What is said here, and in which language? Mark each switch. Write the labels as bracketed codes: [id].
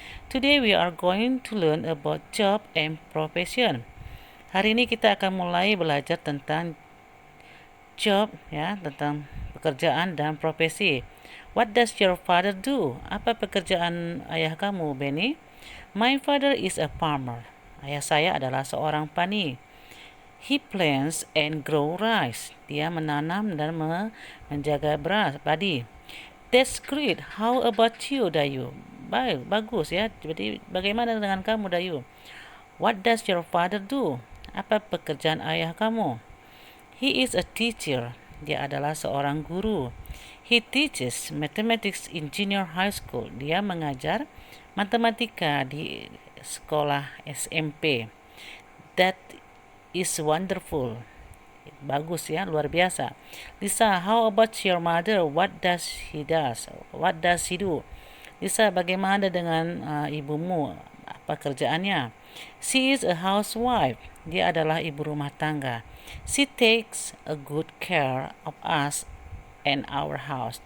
[en] Today we are going to learn about job and profession. [id] Hari ini kita akan mulai belajar tentang job ya, tentang pekerjaan dan profesi. [en] What does your father do? [id] Apa pekerjaan ayah kamu, Benny? [en] My father is a farmer. [id] Ayah saya adalah seorang petani. [en] He plants and grow rice. [id] Dia menanam dan menjaga beras, padi. [en] That's great. How about you, Dayu? [id] Bagus ya. Jadi bagaimana dengan kamu, Dayu? [en] What does your father do? [id] Apa pekerjaan ayah kamu? [en] He is a teacher. [id] Dia adalah seorang guru. [en] He teaches mathematics in junior high school. [id] Dia mengajar matematika di sekolah SMP. [en] That is wonderful. [id] Bagus ya, luar biasa. [en] Lisa, how about your mother? What does he do? [id] Lisa, bagaimana dengan ibumu? Apa kerjaannya? [en] She is a housewife. [id] Dia adalah ibu rumah tangga. [en] She takes a good care of us and our house.